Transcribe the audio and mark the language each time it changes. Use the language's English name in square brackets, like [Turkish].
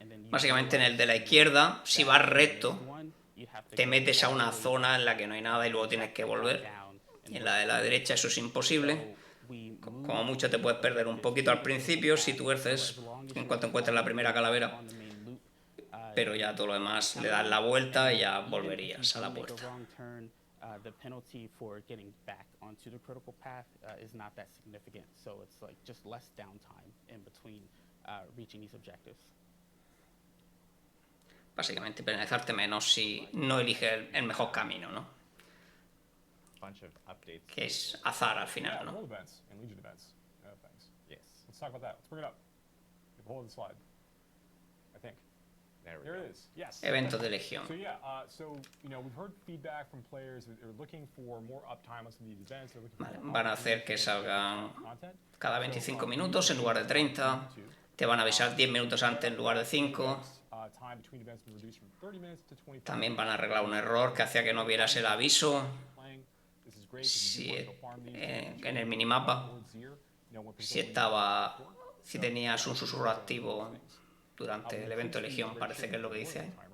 [Spanish] Básicamente en el de la izquierda, si vas recto, te metes a una zona en la que no hay nada y luego tienes que volver. Y en la de la derecha eso es imposible. Como mucho te puedes perder un poquito al principio si tuerces en cuanto encuentres la primera calavera. Pero ya todo lo demás le das la vuelta y ya volverías a la puerta. [English] The penalty for getting back onto the critical path is not that significant, so it's like just less downtime in between reaching these objectives. [Spanish] Básicamente penalizarte menos si no eliges el mejor camino, ¿no? [English] Bunch of updates. [Spanish] Que es azar al final, ¿no? [English] World events and Legion events. Things. Yes. Let's talk about that. Let's bring it up. You have a hold of the slide. I think. There we There go. it is. Yes. [Spanish] Eventos de Legión. [English] So yeah, we've heard feedback from players that they're looking for more uptime on some of these events. They're looking for more [Spanish] Van a hacer que salgan [English] content. [Spanish] cada 25 minutos en lugar de 30. Te van a avisar 10 minutos antes en lugar de 5. [English] Time between events been reduced from 30 minutes to 25. [Spanish] También van a arreglar un error que hacía que no vieras el aviso [English] This is great because you do want to go farm these [Spanish] en el minimapa. [English] Lord Zier. You know, when [Spanish] Si si tenías un susurro activo durante el evento de Legión, parece que es lo que dice ahí.